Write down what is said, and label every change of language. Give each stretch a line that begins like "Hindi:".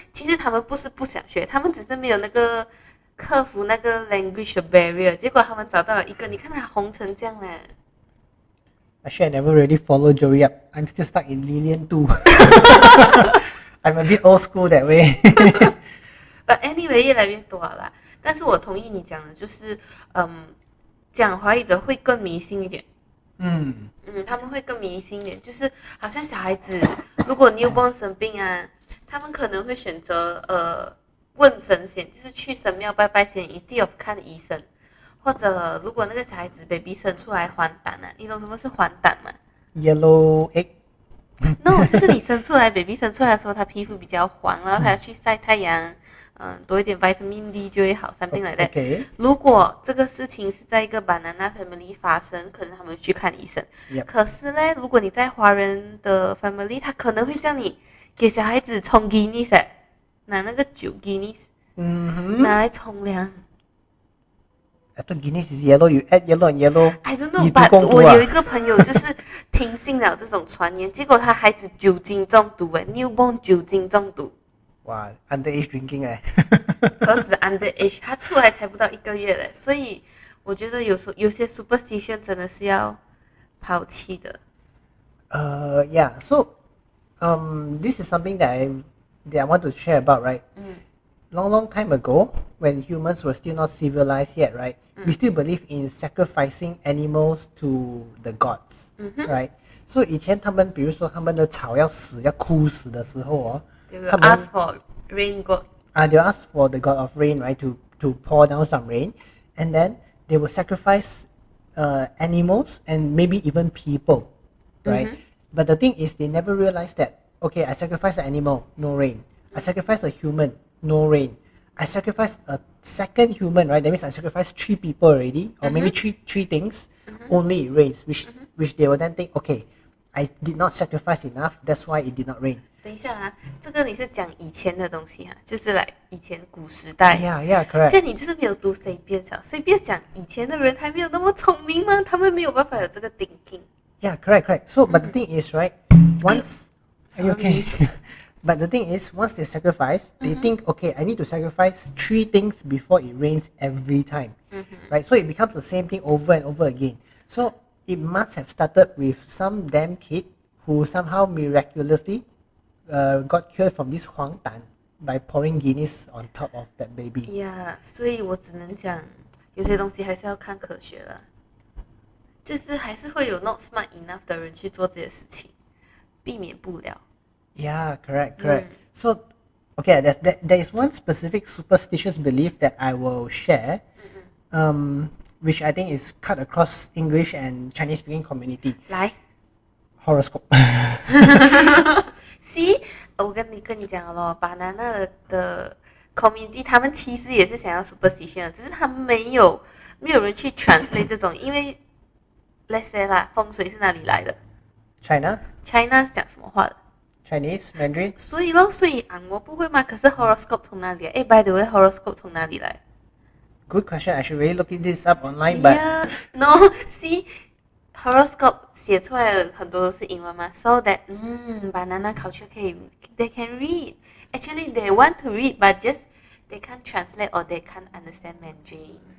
Chinese: 其实他们不是不想学，他们只是没有那个克服那个
English: language barrier。
Chinese: 结果他们找到了一个，你看他红成这样嘞。
English: Actually, I never really follow Joey up. I'm still stuck in Lilian 2. I'm a bit old school that way. But anyway，
Chinese: 越来越多了啦。但是我同意你讲的，就是讲华语的会更迷信一点。他们会更迷信一点，就是好像小孩子如果 newborn 生病啊，他们可能会选择问神仙，就是去神庙拜拜先 ，
English: instead of
Chinese: 看医生。或者如果那个小孩子 baby 生出来黄疸啊，你懂什么是黄疸吗
English: ？Yellow egg。
Chinese: No， 就是你生出来 baby 生出来的时候，他皮肤比较黄，然后他要去晒太阳。多一点 vitamin D 就会好，
English: something like that。 Okay.
Chinese: 如果这个事情是在一个 banana family 发生，可能他们去看医生。可是呢，如果你在华人的 family， 他可能会叫你给小孩子冲 Guinness， 拿那个酒 Guinness， 拿来冲凉。
English: I thought Guinness is yellow. You add yellow and yellow. I don't know, but
Chinese: 我有一个朋友就是听信了这种传言，结果他孩子酒精中毒，newborn 酒精中毒。哇 ，
English: underage drinking
Chinese: 何止 underage， 他出来才不到1个月嘞，所以我觉得有些 superstition 真的是要抛弃的。
English: Yeah. So This is something that I want to share about, right? Long time ago, when humans were still not civilized yet, right? We still believe in sacrificing animals to the gods, right? So
Chinese: 以前他们比如说他们的草要死要枯死的时候哦，
English: They will
Chinese: 他们
English: ask for rain god. they ask for the god of rain, right, to pour down some rain, and then they will sacrifice animals and maybe even people, right? But the thing is, they never realize that, okay, I sacrifice an animal, no rain. I sacrifice a human, no rain. I sacrifice a second human, right? That means I sacrifice 3 people already, or maybe three things, only it rains, which they will then think, okay, I did not sacrifice enough, that's why it did not rain.
Chinese: 等一下啊，这个你是讲以前的东西啊，就是来以前古时代。
English: Yeah, correct.
Chinese: 这样你就是没有读谁编小，谁编讲以前的人还没有那么聪明吗？他们没有办法有这个 thinking。
English: Yeah, correct. So, but the thing is, right? Once, are you okay? But the thing is, once they sacrifice, they think, okay, I need to sacrifice 3 things before it rains every time, right? So it becomes the same thing over and over again. So it must have started with some damn kid who somehow miraculously got cured from this 黄疸 by pouring Guinness on top of that baby.
Chinese: Yeah， 所以我只能讲，有些东西还是要看科学的，就是还是会有
English: not smart enough
Chinese: 的人去做这些事情，避免不了。
English: Yeah, correct. So, okay, there is one specific superstitious belief that I will share, which I think is cut across English and Chinese speaking community.
Chinese: 来
English: Horoscope.
Chinese: See， 我跟你讲了咯，banana 的 community 他们其实也是想要 superstition 的，只是他们没有人去 translate 这种，因为
English: let's say
Chinese: 啦，风水是哪里来的
English: China,
Chinese: ？China 是讲什么话的？
English: Chinese, Mandarin.
Chinese: 所以我不会嘛，可是 horoscope 从哪里来？
English: by the way horoscope
Chinese: 从哪里来
English: Good question. I should really look this up online, but Yeah, no, see horoscope
Chinese: 写出来的很多都是英文嘛
English: so that banana culture they can read. Actually they want to read but just they can't translate or they can't understand Mandarin.